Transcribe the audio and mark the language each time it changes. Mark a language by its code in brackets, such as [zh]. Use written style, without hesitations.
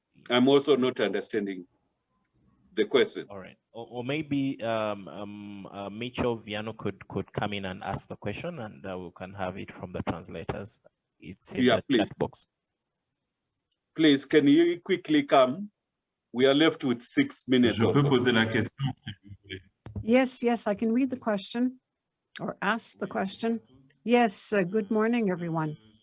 [en] I'm also not understanding the question. All right. Or maybe Mitchell Viano could come in and ask the question, and we can have it from the translators. It's in the chat box. Please, can you quickly come? We are left with 6 minutes. [fr] Je peux poser la question, s'il vous plaît. [en] Yes, I can read the question or ask the question. Yes, good morning, everyone.